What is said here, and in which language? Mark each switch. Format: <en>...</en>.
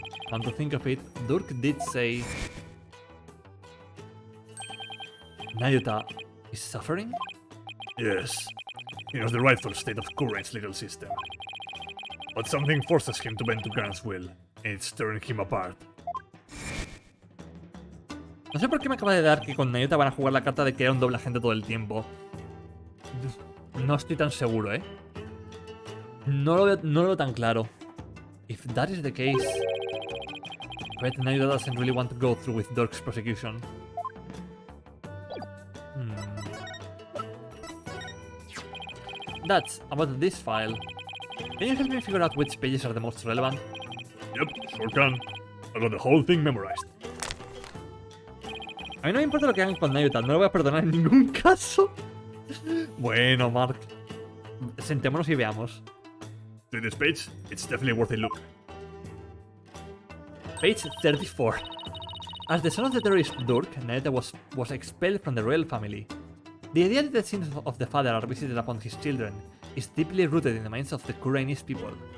<en>Come to think of it, Dirk did say... Nayuta is suffering? Yes, he knows the rightful state of Kurain's legal system. But something forces him to bend to Garan's will, and it's tearing him apart.</en> <es>No sé por qué me acaba de dar que con Nayuta van a jugar la carta de que era un doble agente todo el tiempo. No estoy tan seguro, ¿eh? No lo veo tan claro.</es> <en>If that is the case... I bet Nayuta doesn't really want to go through with Dirk's prosecution. That's about this file. Can you help me figure out which pages are the most relevant? Yep, sure can. I got the whole thing memorized.</en> <es>A mí no me importa lo que hagan con Nayuta, no lo voy a perdonar en ningún caso. Bueno, Mark. Sentémonos y veamos.</es> <en>To this page, it's definitely worth a look. Page 34. As the son of the terrorist Dirk, Nayuta was expelled from the royal family. The idea that the sins of the father are visited upon his children is deeply rooted in the minds of the Kurainese people.</en>